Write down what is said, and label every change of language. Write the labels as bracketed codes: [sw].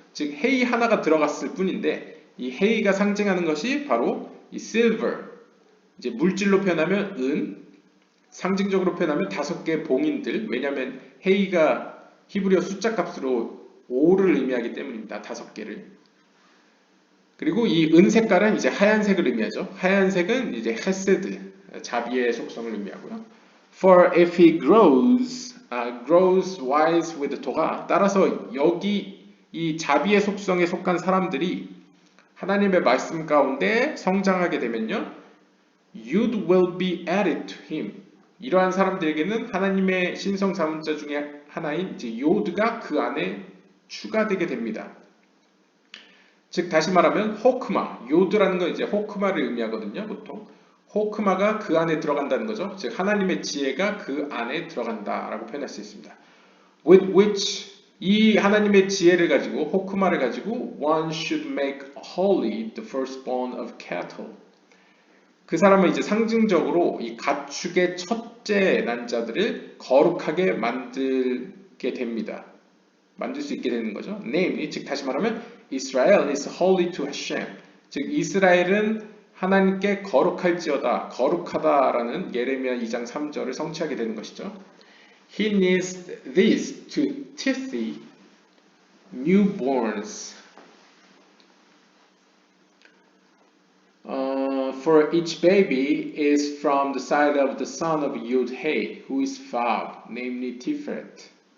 [ko] 즉 헤이 하나가 들어갔을 뿐인데 이 헤이가 상징하는 것이 바로 이 silver, 이제 물질로 표현하면 은, 상징적으로 표현하면 5개의 봉인들. 왜냐하면 헤이가 히브리어 숫자 값으로 5를 의미하기 때문입니다. 5개를. 그리고 이 은 색깔은 이제 하얀색을 의미하죠. 하얀색은 이제 헤세드, 자비의 속성을 의미하고요. [en] For if he grows wise with Torah. [ko] 따라서 여기 이 자비의 속성에 속한 사람들이 하나님의 말씀 가운데 성장하게 되면요, [en] Yud will be added to him. [ko] 이러한 사람들에게는 하나님의 신성 자문자 중에 하나인 이제 요드가 그 안에 추가되게 됩니다. 즉 다시 말하면 호크마, 요드라는 건 이제 호크마를 의미하거든요. 보통 호크마가 그 안에 들어간다는 거죠. 즉 하나님의 지혜가 그 안에 들어간다라고 표현할 수 있습니다. [en] With which [ko] 이 하나님의 지혜를 가지고 호크마를 가지고 [en] one should make holy the firstborn of cattle. [ko] 그 사람은 이제 상징적으로 이 가축의 첫째 난 자들을 거룩하게 만들게 됩니다. 만들 수 있게 되는 거죠. [en] Namely, [ko] 즉 다시 말하면 [en] Israel is holy to Hashem. [ko] 즉 이스라엘은 하나님께 거룩할지어다, 거룩하다라는 예레미야 2장 3절을 성취하게 되는 것이죠. [en] He needs this to teach newborns. For each baby is from the side of the son of Yud-Hey, who is Vav, namely Tiferet.